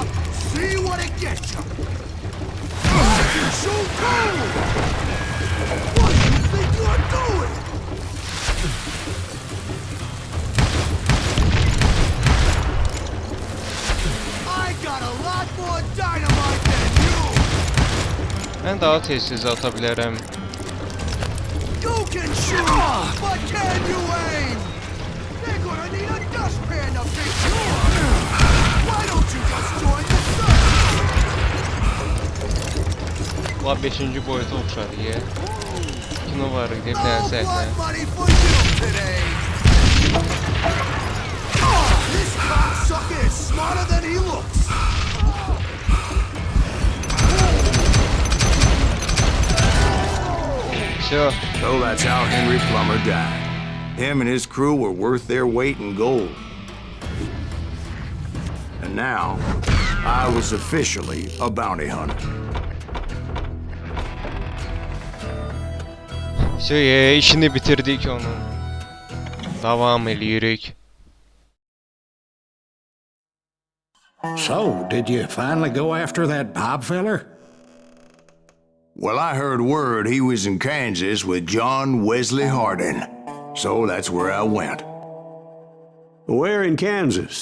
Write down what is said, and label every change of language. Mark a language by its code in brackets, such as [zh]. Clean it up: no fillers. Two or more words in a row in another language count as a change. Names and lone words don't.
[en] See what it gets you! I can shoot too! What do you think you're doing? I got a lot more dynamite than you! [az] Mən daha tez ata bilərəm. [en] You can shoot, but can you aim? They're gonna need a dustpan to pick you up! Why don't you just join the circus? [az] La 5-ci boyuta oxşar ya. Kino var idi, bir dənə [en] No [az] səhnə. [en] blood money for you today! This cocksucker is smarter than he looks! [ru] Всё. [en] So that's how Henry Plummer died. Him and his crew were worth their weight in gold. And now, I was officially a bounty hunter. [az] Всё, işini bitirdik onun. Davam edirik. [en] So, did you finally go after that Bob feller? Well, I heard word he was in Kansas with John Wesley Hardin. So that's where I went. Where in Kansas?